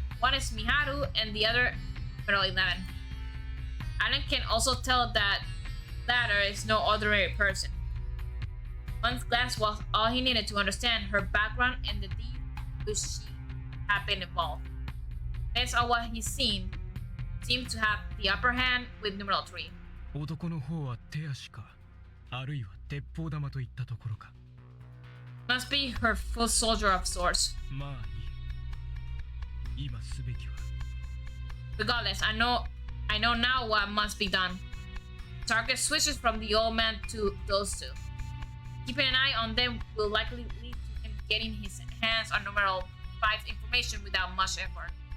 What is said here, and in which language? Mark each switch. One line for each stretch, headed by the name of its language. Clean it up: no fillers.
English: One is Miharu and the other Middle 11. Alan can also tell that latter is no ordinary person. One glance was all he needed to understand her background and the deed which she had been involved. Based on what he's seen, seemed to have the upper hand with numeral 3.
Japanese: 男の方は手足か、あるいは鉄砲玉といったところか。
English: Must be her full soldier of sorts.
Japanese: まあいい。今すべきは。
English: Regardless, I know now what must be done. Target switches from the old man to those 2. Keeping an eye on them will likely lead to him getting his hands on numeral 5's information without much effort.